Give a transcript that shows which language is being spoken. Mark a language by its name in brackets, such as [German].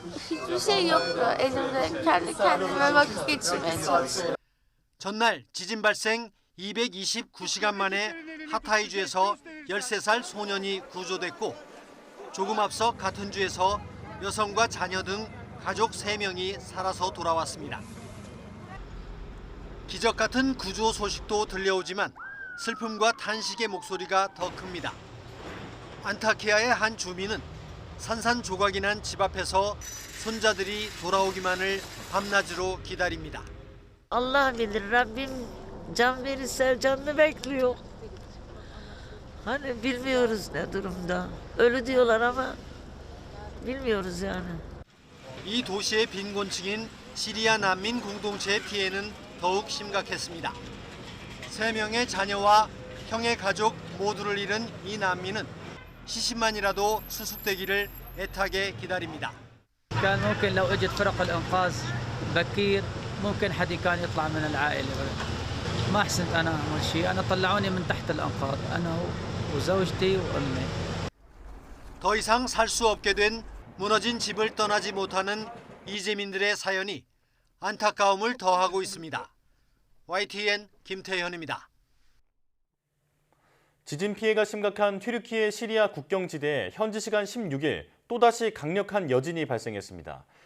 [Turkish] Hiçbir şey yoktu elimde. Kendi kendime vakit geçirmeye çalışıyorum. [Korean] 전날 지진 발생 229시간 만에 하타이주에서 13살 소년이 구조됐고 조금 앞서 같은 주에서 여성과 자녀 등 가족 3명이 살아서 돌아왔습니다. 기적 같은 구조 소식도 들려오지만 슬픔과 탄식의 목소리가 더 큽니다. 안타키아의 한 주민은 산산조각이 난 집 앞에서 손자들이 돌아오기만을 밤낮으로 기다립니다. [Turkish] Allah bilir, Rabbim can verirse canını bekliyor. Hani bilmiyoruz ne durumda. Ölü diyorlar ama bilmiyoruz yani. [Korean] 이 도시의 빈곤층인 시리아 난민 공동체의 피해는 더욱 심각했습니다. 3명의 자녀와 형의 가족 모두를 잃은 이 난민은 시신만이라도 수습되기를 애타게 기다립니다. [Arabic] كان ممكن لو اجت فرق الانقاذ بكير ممكن حد كان يطلع من العائله ما احسنت انا اول شيء انا طلعوني من تحت الانقاض انا وزوجتي وامي [Korean] 더 이상 살 수 없게 된 무너진 집을 떠나지 못하는 이재민들의 사연이 안타까움을 더하고 있습니다. YTN 김태현입니다. 지진 피해가 심각한 튀르키예 시리아 국경지대에 현지 시간 16일 또다시 강력한 여진이 발생했습니다.